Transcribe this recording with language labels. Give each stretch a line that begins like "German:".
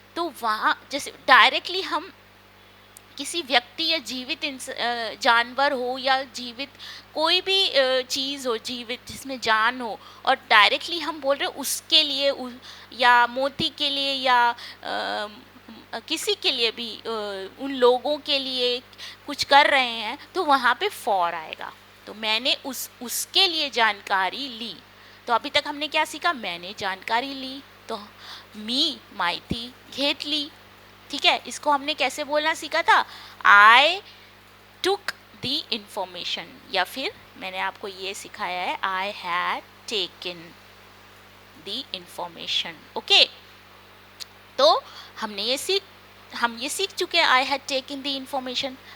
Hindi: तो वहाँ जैसे डायरेक्टली हम किसी व्यक्ति या जीवित जानवर हो, या जीवित कोई भी चीज़ हो जीवित जिसमें जान हो, और डायरेक्टली हम बोल रहे हैं उसके लिए, या मोती के लिए, या किसी के लिए भी, उन लोगों के लिए कुछ कर रहे हैं, तो वहाँ पे फॉर आएगा. तो मैंने उसके लिए जानकारी ली. तो अभी तक हमने क्या सीखा? मैंने जानकारी ली, तो
Marathi: मी माहिती घेतली.
Hindi: ठीक है. इसको हमने कैसे बोलना सीखा था?
English: I took the information,
Hindi: या फिर मैंने आपको ये सिखाया है
English: I had taken the information.
Hindi: Okay, तो हम ये सीख चुके हैं,
English: I had taken the information.